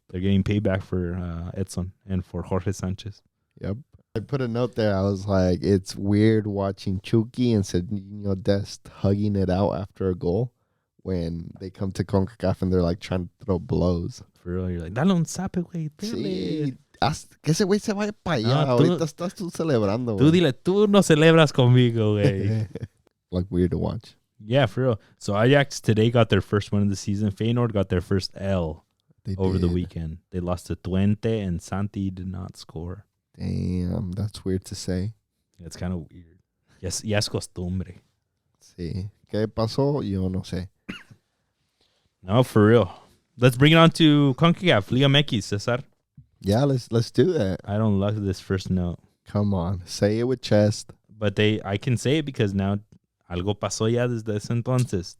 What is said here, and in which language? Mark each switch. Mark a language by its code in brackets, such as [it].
[en] They're getting payback for Edson and for Jorge Sanchez. Yep. I put a note there. I was like, it's weird watching Chucky and Cedinho Dest hugging it out after a goal when they come to CONCACAF and they're like trying to throw blows. For real, you're like, [es] dale un zape, güey. Sí. Que ese güey se vaya para allá. No, ahorita estás tú celebrando, güey. Tú dile, tú no celebras conmigo, güey. [en] Like, weird to watch. Yeah, for real. So Ajax today got their first win of the season. Feyenoord got their first L over the weekend. They lost to Twente and Santi did not score. Damn, that's weird to say. It's kind of weird. Yes, [es] ya es costumbre. Sí. ¿Qué pasó? Yo no sé. [en] No, for real. Let's bring it on to CONCACAF, Liga MX, Cesar. Yeah, let's do that. I don't love this first note. Come on, say it with chest. But I can say it because now [es] algo pasó ya desde ese entonces.